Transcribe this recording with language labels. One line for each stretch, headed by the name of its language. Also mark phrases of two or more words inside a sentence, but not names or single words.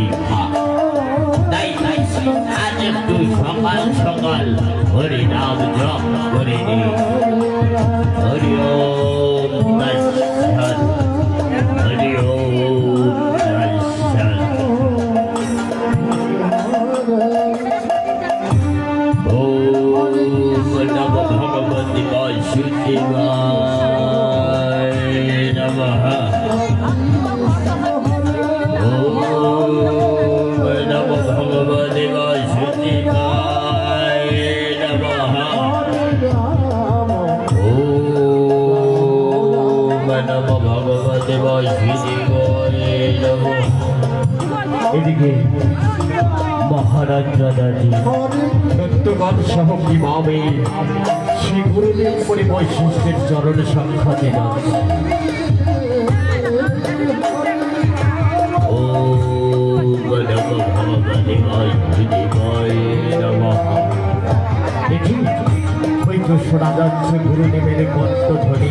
Bangla: তাই আজ একটু সকাল সকাল হরিনাম জপ করে নি।
Sanskrit: হরি ওম তৎসৎ, হরি ওম তৎসৎ। ওম নমো ভগবতে বাসুদেবায় নমঃ। ওম নমো ভগবতে বাসুদেবায় নমঃ। ওম নমো ভগবতে বাসুদেবায় নমঃ।
Bangla: এদিকে মহারাজ দাদাজি সত্যগণ সহ কিভাবে শ্রী গুরুদেব করে বৈশিষ্ট্যের চরণ সাক্ষাতে যাচ্ছে। ওই তো শোনা যাচ্ছে গুরুদেবের কণ্ঠধ্বনি।